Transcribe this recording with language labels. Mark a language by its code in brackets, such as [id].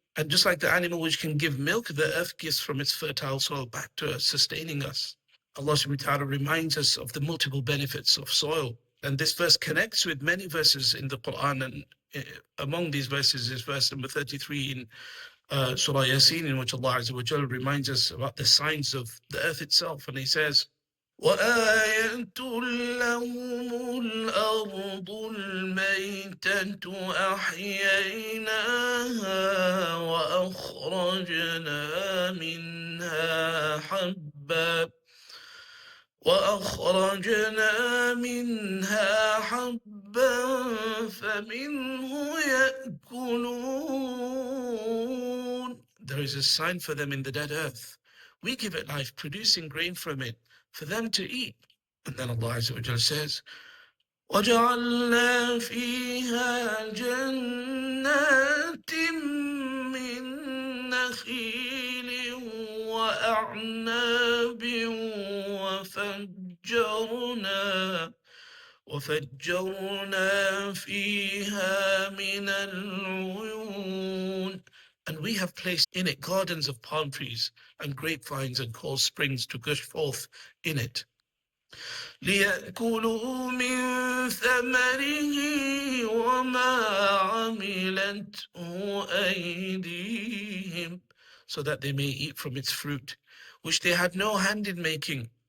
[en] And just like the animal which can give milk, the earth gives from its fertile soil back to us, sustaining us. Allah subhanahu wa ta'ala reminds us of the multiple benefits of soil. And this verse connects with many verses in the Quran. And among these verses is verse number 33 in Surah Yasin, in which Allah Azza wa Jalla reminds us about the signs of the earth itself. And He says, [ar] وَآيَةٌ لَهُمُ الْأَرْضُ الْمَيْتَةُ أَحْيَيْنَاهَا وأخرجنا منها حبا فمنه يأكلون. [en] There is a sign for them in the dead earth. We give it life, producing grain from it for them to eat. And then Allah Azza wa Jalla says, [ar] وَجَعَلْنَا فِيهَا جَنَّاتٍ مِّن نَخِيلٍ وَأَعْنَابٍ وَفَجَّرْنَا فِيهَا مِنَ الْعُيُونِ. [en] And we have placed in it gardens of palm trees and grapevines and cold springs to gush forth in it. [ar] لِيَأْكُلُوا مِنْ ثَمَرِهِ وَمَا عَمِلَتْهُ أَيْدِيهِمْ, [en] so that they may eat from its fruit, which they had no hand in making.